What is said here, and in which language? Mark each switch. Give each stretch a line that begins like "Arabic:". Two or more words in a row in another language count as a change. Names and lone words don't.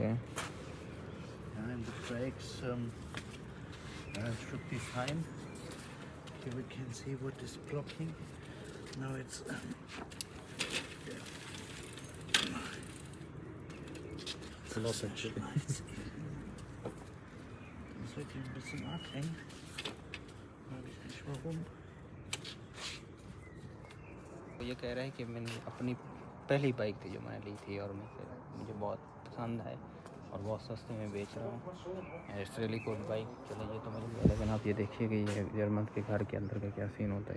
English: Yeah, and the brakes should be fine. Here we can see what is blocking. Now it's It's a lot actually.
German: Das ist wirklich ein bisschen arg eng. Weiß ich nicht warum.
Hindi: वो ये कह रहे हैं कि मैंने अपनी पहली बाइक थी जो मैंने ली थी और मुझे बहुत पसंद है और बहुत सस्ते में बेच रहा हूँ।
English: It's really good bike.
Hindi: चलो ये तो मुझे, लेकिन आप ये देखिए कि ये जर्मन के घर के अंदर का क्या सीन होता है।